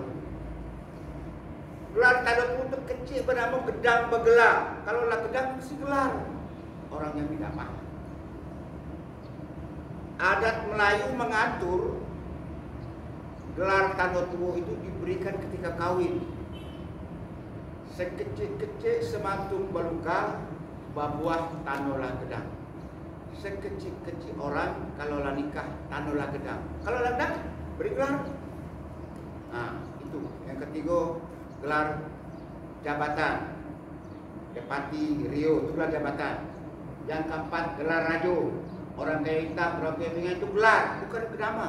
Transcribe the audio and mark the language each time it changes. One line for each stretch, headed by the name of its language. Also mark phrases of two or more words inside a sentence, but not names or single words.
Indonesian: Gelar talon itu kecil bernama gedang bergelar.
Jambi Malay: Kalau lah gedang mesti gelar.
Indonesian: Orang yang tidak paham. Adat Melayu mengatur gelar talon itu diberikan ketika kawin.
Jambi Malay: Sekecil-kecil sematung beluka babuah tanolah gedang. Sekecil-kecil orang kalau lah nikah tanolah gedang. Kalau lah gedang beri gelar.
Indonesian: Nah, itu. Yang ketiga gelar jabatan. Depati Rio itu gelar jabatan. Yang keempat gelar rajo. Orang kayu Hitam, orang kayu Pingai itu gelar, bukan nama.